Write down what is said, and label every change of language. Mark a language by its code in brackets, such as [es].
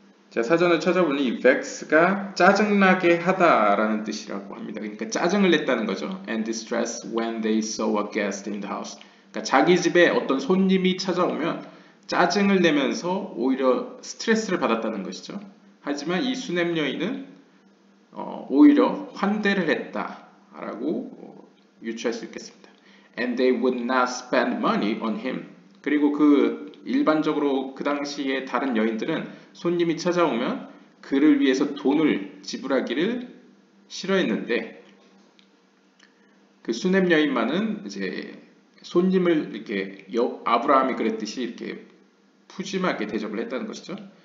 [ko] 자, 사전을 찾아보니 이 vex가 짜증나게 하다라는 뜻이라고 합니다. 그러니까 짜증을 냈다는 거죠. [en] And distress when they saw a guest in the house. [ko] 그러니까 자기 집에 어떤 손님이 찾아오면 짜증을 내면서 오히려 스트레스를 받았다는 것이죠. 하지만 이 수넴 여인은 오히려 환대를 했다라고 유추할 수 있겠습니다. [en] And they would not spend money on him. [ko] 그리고 일반적으로 그 당시에 다른 여인들은 손님이 찾아오면 그를 위해서 돈을 지불하기를 싫어했는데 그 수넴 여인만은 이제 손님을 이렇게 아브라함이 그랬듯이 이렇게 푸짐하게 대접을 했다는 것이죠.